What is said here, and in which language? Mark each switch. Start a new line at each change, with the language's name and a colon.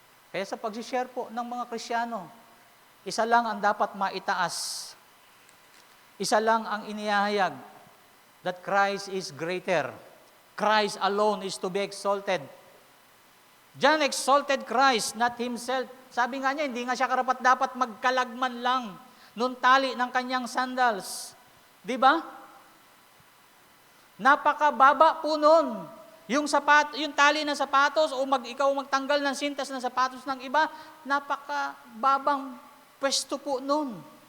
Filipino: Kaya sa pag-share po ng mga Kristiyano, isa lang ang dapat maitaas. Isa lang ang inihahayag,
English: that Christ is greater. Christ alone is to be exalted. John exalted Christ, not himself.
Filipino: Sabi nga niya, hindi nga siya karapat-dapat magkalagman lang nung tali ng kanyang sandals. Di ba? Napakababa po nun. Yung tali ng sapatos o ikaw magtanggal ng sintas ng sapatos ng iba, napakababang pwesto po nun.